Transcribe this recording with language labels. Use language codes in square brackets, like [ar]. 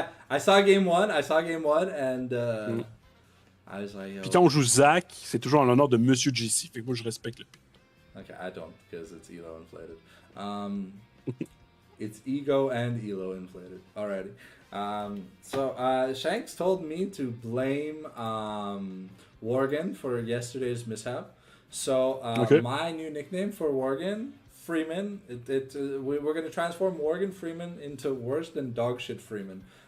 [en] I saw game one, and I was like, yo. [fr] Puis quand on joue Zach, c'est toujours en l'honneur de Monsieur JC. Fait que moi, je respecte le pick. [en] Okay, I don't, because it's elo inflated. It's ego and elo inflated. Alrighty. So Shanks told me to blame Worgen for yesterday's mishap. So my new nickname for Worgen, Freeman, we're going to transform Morgan Freeman into worse than dogshit Freeman.